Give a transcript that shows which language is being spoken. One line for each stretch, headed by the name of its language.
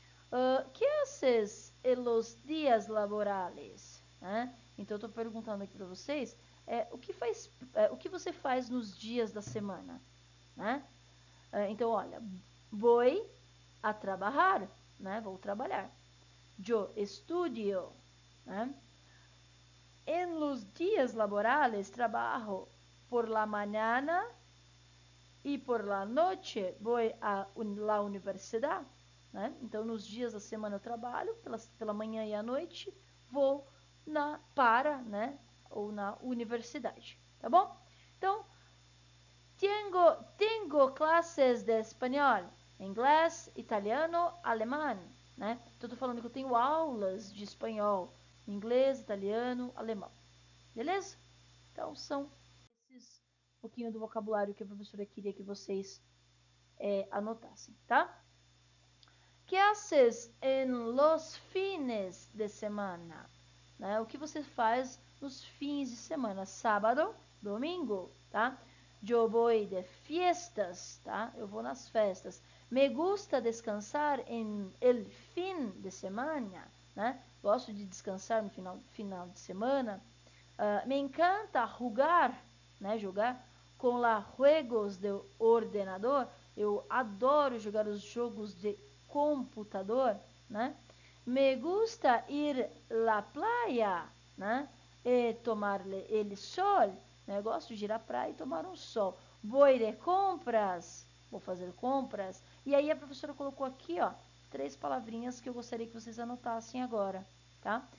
Spanish: ¿Qué haces en los días laborales?
Portuguese: Né? Então, eu estou perguntando aqui para vocês, o que você faz nos dias da semana? Né? Então, olha,
Spanish: voy a trabajar,
Portuguese: né? Vou trabalhar.
Spanish: Yo estudio, né? En los días laborales trabajo por la mañana y por la noche voy a la universidad, né?
Portuguese: Então, nos dias da semana eu trabalho, pela manhã e à noite vou né? Ou na universidade, tá bom? Então,
Spanish: tengo clases de espanhol, inglês, italiano, alemão,
Portuguese: né? Então, eu tô falando que eu tenho aulas de espanhol, inglês, italiano, alemão, beleza? Então, são esses um pouquinho do vocabulário que a professora queria que vocês anotassem, tá?
Spanish: ¿Qué haces en los fines de semana?
Portuguese: Né? O que você faz nos fins de semana? Sábado, domingo, tá?
Spanish: Yo voy de fiestas,
Portuguese: tá? Eu vou nas festas.
Spanish: Me gusta descansar en el fin de semana, né?
Portuguese: Gosto de descansar no final de semana.
Spanish: Me encanta jugar,
Portuguese: né? Jogar com
Spanish: los juegos de ordenador.
Portuguese: Eu adoro jogar os jogos de computador, né?
Spanish: Me gusta ir la playa, né? E tomar el sol,
Portuguese: né? Eu gosto de ir à praia e tomar um sol.
Spanish: Voy de compras,
Portuguese: vou fazer compras. E aí a professora colocou aqui, ó, 3 palavrinhas que eu gostaria que vocês anotassem agora, tá?